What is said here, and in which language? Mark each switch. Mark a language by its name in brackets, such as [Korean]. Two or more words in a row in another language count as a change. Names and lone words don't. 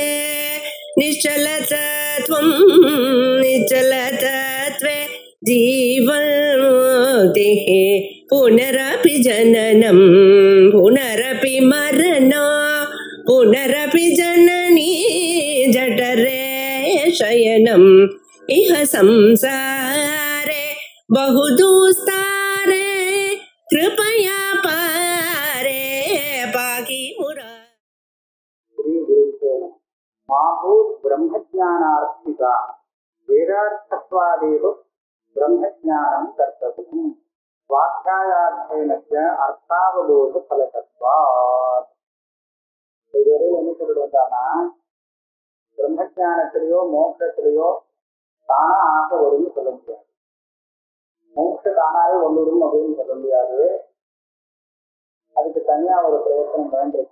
[Sanskrit] निश्चलतत्वं निश्चलतत्वे जीवन्मुक्तिः पुनरपि जननं पुनरपि मरणं पुनरपि जननी जठरे शयनम् इह संसारे बहुदुस्तारे कृपया पारे पाहि माभूत ब्रह्मज्ञानार्थिका वेदार्थत्वादेव ब्रह्मज्ञानं कर्तव्यम् स्वाध्यायार्थेन च अर्थावबोध फलकत्वात्. [Tamil] இதுவரை என்ன சொல்லிடுவாங்கன்னா, பிரம்மஜானத்திலேயோ மோட்சத்திலேயோ தானா ஆசை வரும்னு சொல்ல முடியாது. மோட்ச தானாவே வந்துடும் அப்படின்னு சொல்ல முடியாது. அதுக்கு தனியா ஒரு பிரயத்தனம் வேண்டும்.